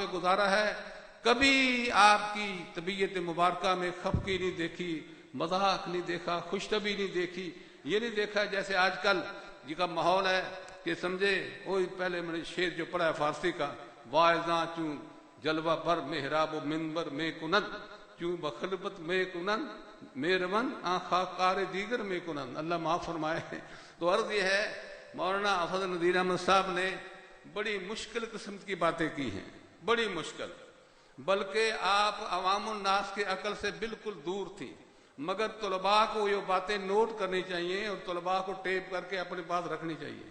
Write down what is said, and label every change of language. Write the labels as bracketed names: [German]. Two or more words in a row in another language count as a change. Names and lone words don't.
[Urdu] گزارا ہے، کبھی آپ کی طبیعت مبارکہ میں خفگی نہیں دیکھی، مذاق نہیں دیکھا، خوش طبعی نہیں دیکھی، یہ نہیں دیکھا جیسے آج کل جی کا ماحول ہے کہ سمجھے وہی پہلے میں نے شعر جو پڑھا ہے فارسی کا، [Persian] واعظاں چوں جلوہ بر محراب و منبر میں کنن، چوں بخلبت میں کنن میرون خاکار دیگر میں کنن، [Urdu] اللہ معاف فرمائے۔ تو عرض یہ ہے مولانا افضل نذیر احمد صاحب نے بڑی مشکل قسم کی باتیں کی ہیں، بڑی مشکل، بلکہ آپ عوام الناس کے عقل سے بالکل دور تھی، مگر طلباء کو یہ باتیں نوٹ کرنی چاہیے اور طلباء کو ٹیپ کر کے اپنے پاس رکھنی چاہیے۔